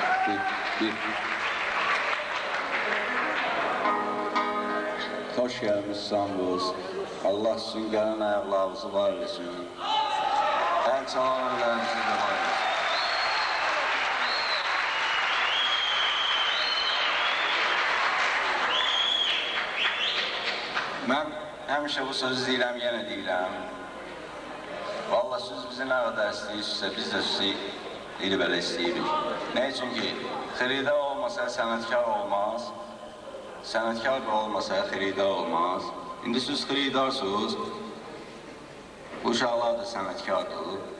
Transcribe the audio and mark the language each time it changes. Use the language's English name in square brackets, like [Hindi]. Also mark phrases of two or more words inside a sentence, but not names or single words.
[Turkish] Bir. Hoş gelmiş İstanbul. Allah sizin gelen ayaklarınızı var etsin. En çağırlarınızı da var etsin. [Azerbaijani] Ben həmişə bu sözü deyirəm, yenə deyirəm. Vallahi siz bizi nə qədər istəyirsinizsə, biz də sizi elə belə istəyirik. Nə üçün ki, xeridar olmasa sənətkar olmaz, sənətkar da olmasa xeridar olmaz. İndi siz xeridarsınız, bu uşaqlar da sənətkardır.